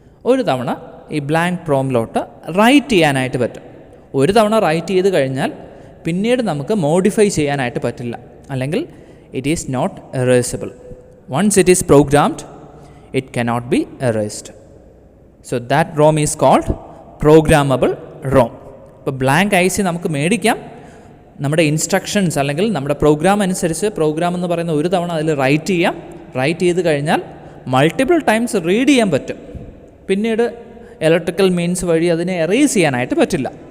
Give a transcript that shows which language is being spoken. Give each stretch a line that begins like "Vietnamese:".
Malayalam: ഒരു തവണ ഈ ബ്ലാങ്ക് പ്രോമിലോട്ട് റൈറ്റ് ചെയ്യാനായിട്ട് പറ്റും. ഒരു തവണ റൈറ്റ് ചെയ്ത് കഴിഞ്ഞാൽ പിന്നീട് നമുക്ക് മോഡിഫൈ ചെയ്യാനായിട്ട് പറ്റില്ല, അല്ലെങ്കിൽ
English: It is not erasable. Once it is programmed it cannot be erased. So that ROM is called programmable ROM.
Malayalam: ഇപ്പോൾ ബ്ലാങ്ക് IC നമുക്ക് മേടിക്കാം, നമ്മുടെ ഇൻസ്ട്രക്ഷൻസ് അല്ലെങ്കിൽ നമ്മുടെ പ്രോഗ്രാം അനുസരിച്ച് പ്രോഗ്രാം എന്ന് പറയുന്ന ഒരു തവണ അതിൽ റൈറ്റ് ചെയ്യാം. റൈറ്റ് ചെയ്ത് കഴിഞ്ഞാൽ മൾട്ടിപ്പിൾ ടൈംസ് റീഡ് ചെയ്യാൻ പറ്റും, പിന്നീട് ഇലക്ട്രിക്കൽ മീൻസ് വഴി അതിനെ എറേസ് ചെയ്യാനായിട്ട് പറ്റില്ല.